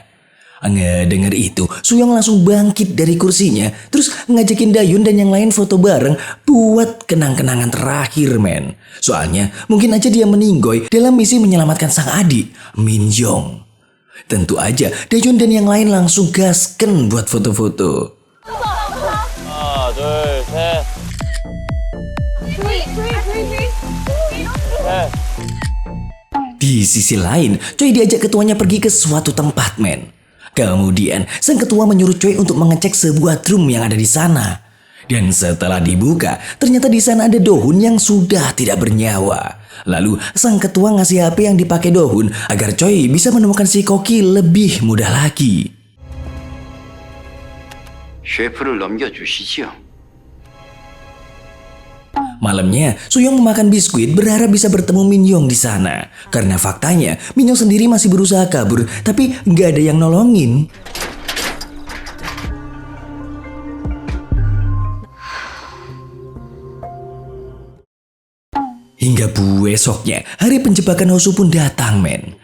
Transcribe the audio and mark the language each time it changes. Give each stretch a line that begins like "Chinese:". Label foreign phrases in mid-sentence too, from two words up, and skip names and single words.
Indonesian: Ngedenger itu, Suyong langsung bangkit dari kursinya, terus ngajakin Dayun dan yang lain foto bareng buat kenang-kenangan terakhir, men. Soalnya, mungkin aja dia meninggoy dalam misi menyelamatkan sang adik, Min Yong. Tentu aja, Dayun dan yang lain langsung gasken buat foto-foto.
Korean: 하나, 둘, 셋.
Indonesian: Di sisi lain, Choi diajak ketuanya pergi ke suatu tempat, men. Kemudian, sang ketua menyuruh Choi untuk mengecek sebuah drum yang ada di sana. Dan setelah dibuka, ternyata di sana ada Dohun yang sudah tidak bernyawa. Lalu, sang ketua ngasih HP yang dipakai Dohun agar Choi bisa menemukan si Koki lebih mudah lagi.
Korean: 셰프를 넘겨주시지요.
Indonesian: Malamnya, Suyong memakan biskuit berharap bisa bertemu Min Yong di sana. Karena faktanya, Min Yong sendiri masih berusaha kabur, tapi nggak ada yang nolongin. Hingga besoknya, hari penjebakan Hosu pun datang, men.